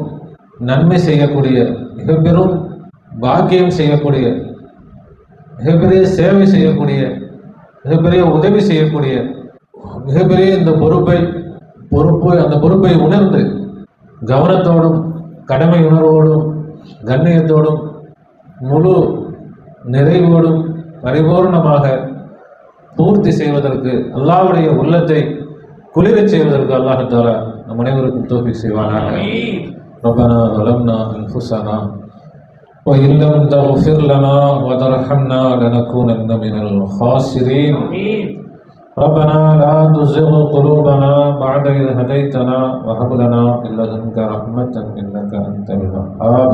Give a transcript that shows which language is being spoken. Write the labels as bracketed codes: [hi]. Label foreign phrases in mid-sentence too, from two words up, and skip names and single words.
[ta] நன்மை செய்யக்கூடிய, மிக பெரும் பாக்கியம் செய்யக்கூடிய, மிகப்பெரிய சேவை செய்யக்கூடிய, மிகப்பெரிய உதவி செய்யக்கூடிய, மிகப்பெரிய இந்த அந்த பொறுப்பை உணர்ந்து கவனத்தோடும் கடமை உணர்வோடும் கண்ணியத்தோடும் முழு நிறைவோடும் பரிபூர்ணமாக பூர்த்தி செய்வதற்கு, அல்லாஹ்வுடைய உள்ளத்தை குளிரச் செய்வதற்கு [ar] الله تعالى [ta] நம் அனைவருக்கும் தௌஃபீக் செய்வானாக. [ar] ரப்பனா ظلمنا أنفسنا وإن لم تغفر لنا وترحمنا لنكونن من الخاسرين. ربنا لا تزغ قلوبنا بعد إذ هديتنا وهب لنا من لدنك رحمة إنك أنت الوهاب.